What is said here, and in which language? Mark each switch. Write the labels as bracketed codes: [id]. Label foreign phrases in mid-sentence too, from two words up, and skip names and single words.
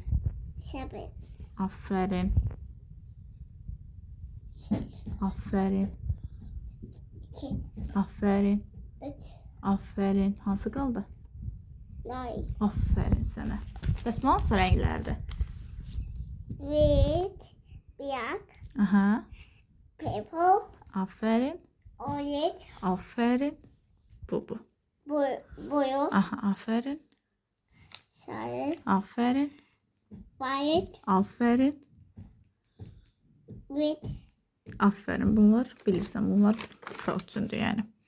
[az] 7, Aferin. 6, Aferin. 2, Aferin. 3, Aferin. Hansı qaldı? 9, Aferin sənə. Bəs bu hansı rənglərdir? [en] red, black, [az] Aha. purple, Aferin. orange, Aferin. Bu. blue, Aha, aferin. sarı, Aferin. violet, Aferin. red, Aferin. Bunlar bilirsən, bunlar uşaq üçündür yəni.